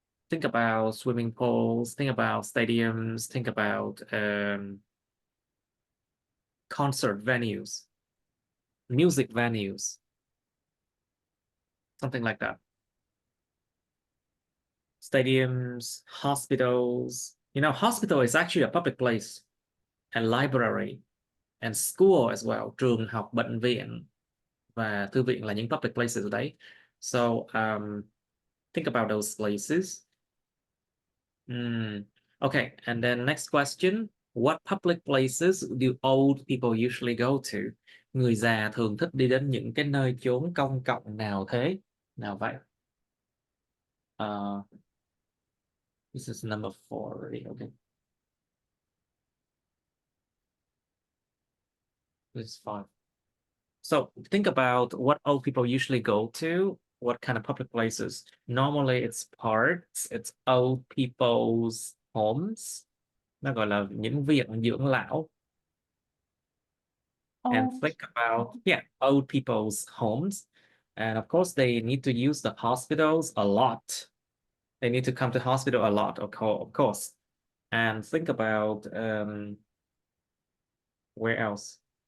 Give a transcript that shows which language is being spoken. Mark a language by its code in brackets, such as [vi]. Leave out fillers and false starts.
[en] Think about swimming pools, think about stadiums, think about concert venues, music venues, something like that. Stadiums, hospitals. You know, hospital is actually a public place, and library, and school as well. [vi] Trường học, bệnh viện và thư viện là những [en] public places [vi] ở đấy. [en] So think about those places. Okay, and then next question. What public places do old people usually go to? [vi] Người già thường thích đi đến những cái nơi chốn công cộng nào thế? Nào vậy? [en] This is number 4 already. Okay. This is 5. So think about what old people usually go to, what kind of public places. Normally it's parks, it's old people's homes. [vi] Nó gọi là những viện dưỡng lão. [en] And think about, yeah, old people's homes. And of course, they need to use the hospitals a lot. They need to come to hospital a lot, of course. And think about, where else?